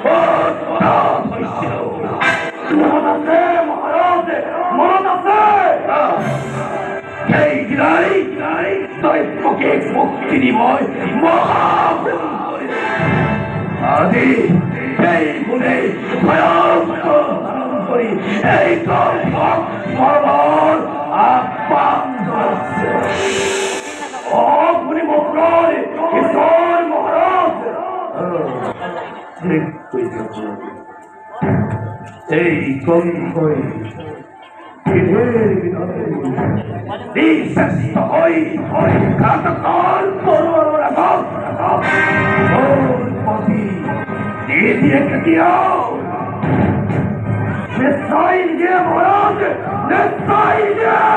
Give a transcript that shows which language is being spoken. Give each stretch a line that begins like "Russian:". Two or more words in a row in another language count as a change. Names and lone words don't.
Assamese: মনত আছে মহারাজ, মনত আছে সেই দিনাই দৈত্যকে মুক্তি দিবই মহাভুল করিল। আজি সেই গুণে ভয়ঙ্কর ধারণ করি এই দৈত্যক মরণৰ আহ্বান জনাইছে। আপুনি মকৰল ঈশ্বৰ মহাৰাজ এই কংসই শ্ৰেষ্ঠ হৈ ঘাতকৰ তৰোৱালৰ আগত নিদিয়ে কেতিয়াও নিশ্চয় নিদিয়ে মহাৰাজ, নিশ্চয় নিদিয়ে।